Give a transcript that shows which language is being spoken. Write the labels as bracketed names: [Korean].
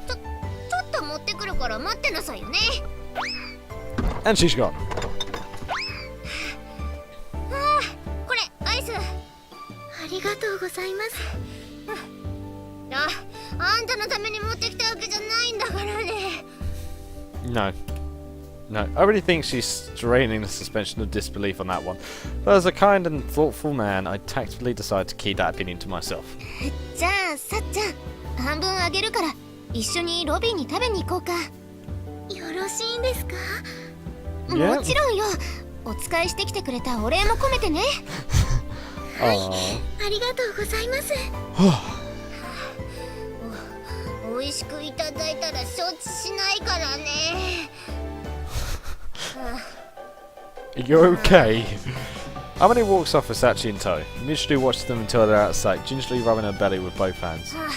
[Japanese] ちょっと持ってくるから待ってなさいよね。 [English] And she's gone. [Japanese] これアイス。ありがとうございます。あんたのために持ってきたわけじゃないんだからね。 [English] No. No. I really think she's straining the suspension of disbelief on that one. But as a kind and thoughtful man, I tactfully decided to keep that opinion to myself. [Japanese] じゃあさっちゃん、半分あげるから一緒にロビーに食べに行こうか。よろしいんですか？ [English] Yeah. [Japanese] もちろんよ。お使いしてきてくれたお礼も込めてね。 [English] Aww. [Japanese] ありがとうございます。美味しくいただいたら承知しないからね。 [English] You're okay. Amane walks off with Sachi in tow. Michiru watches them until they're out of sight, gingerly rubbing her belly with both hands.